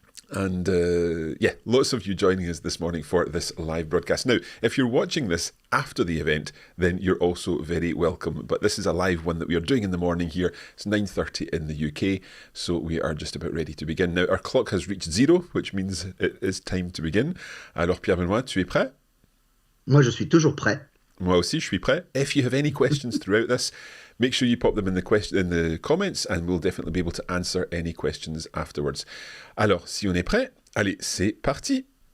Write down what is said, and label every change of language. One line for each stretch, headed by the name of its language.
English: And lots of you joining us this morning for this live broadcast. Now, if you're watching this after the event, then you're also very welcome. But this is a live one that we are doing in the morning here. It's 9:30 in the UK, so we are just about ready to begin. Now, our clock has reached 0, which means it is time to begin.
French: Alors, Pierre-Benoît, tu es prêt? Moi, je suis toujours prêt. Moi aussi, je suis prêt.
English: If you have any questions throughout this, make sure you pop them in the comments and we'll definitely be able to answer any questions afterwards.
French: Alors, si on est prêt, allez, c'est parti.